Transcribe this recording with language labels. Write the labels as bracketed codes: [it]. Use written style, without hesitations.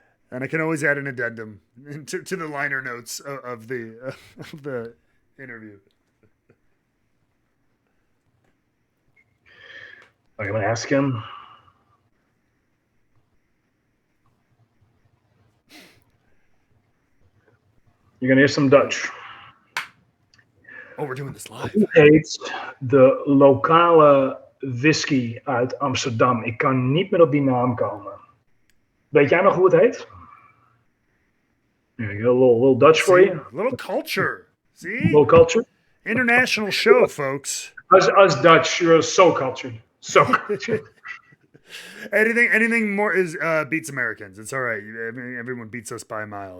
[en] And I can always add an addendum to the liner notes of the interview. I'm gonna ask him. You're gonna hear some Dutch. Oh, we're doing this live. [nl] Hoe heet de lokale whisky uit Amsterdam? Ik kan niet meer op die naam komen. Weet jij nog hoe het heet? [en] Yeah, a little Dutch for you. A little culture. See? A little culture. International show, folks. Us Dutch, you're so cultured. So cultured. Anything more is beats Americans. It's all right. I mean, everyone beats us by a mile.